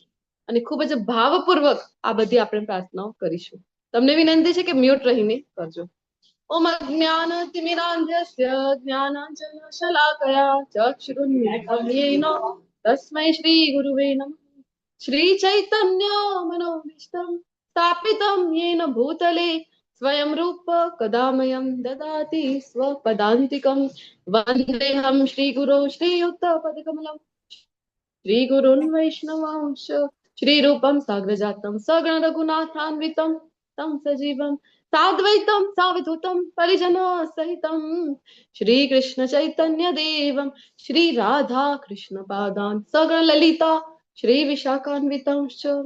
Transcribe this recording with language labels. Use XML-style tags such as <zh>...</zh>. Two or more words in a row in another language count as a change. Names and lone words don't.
<gu>અને ખૂબ જ ભાવપૂર્વક આ બધી આપણે પ્રાર્થનાઓ કરીશું તમને વિનંતી છે કે મ્યુટ રહીને</gu> <sa>કરજો ઓમ જ્ઞાનતિમિરાન્ધસ્ય જ્ઞાનાંજનશલાકયા ચક્ષુરુન્મિલિतं येन તસ્मै શ્રી ગુરુવે નમઃ શ્રી ચૈતન્ય મનોભીષ્ટં સ્થાપિतं येन भूतले स्वयं रूप कदामयं ददाति स्वपदान्तिकं वन्देऽहं श्रीगुरो श्रीयुक्तपदकमलं श्रीगुरुन् वैष्णवांश श्रीरूपं साग्रजातं सगण रघुनाथान्वितं तं सजीवं साद्वैतं सावधूतं परिजनसहितं श्रीकृष्ण चैतन्य देवं श्री राधा कृष्ण पादान् सगण ललिता श्री विशाखान्वितंश्च</sa>